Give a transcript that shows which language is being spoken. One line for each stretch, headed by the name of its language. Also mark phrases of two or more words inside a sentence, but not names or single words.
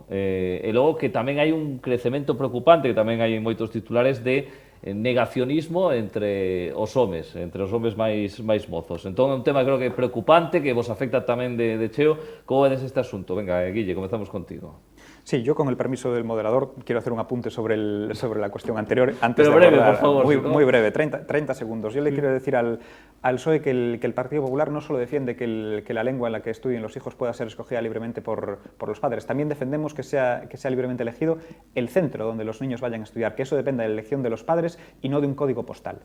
Galician: E logo que tamén hai un crecemento preocupante, que tamén hai moitos titulares de negacionismo entre os homes máis mozos. Entón é un tema creo que preocupante, que vos afecta tamén de cheo. Como vedes este asunto? Venga, Guille, comezamos contigo.
Spanish: Sí, yo con el permiso del moderador quiero hacer un apunte sobre la cuestión anterior. Antes Pero de breve, abordar, por favor. muy breve, 30 segundos. Yo le quiero decir al PSOE que el Partido Popular no solo defiende que la lengua en la que estudien los hijos pueda ser escogida libremente por los padres, también defendemos que sea libremente elegido el centro donde los niños vayan a estudiar, que eso dependa de la elección de los padres y no de un código postal.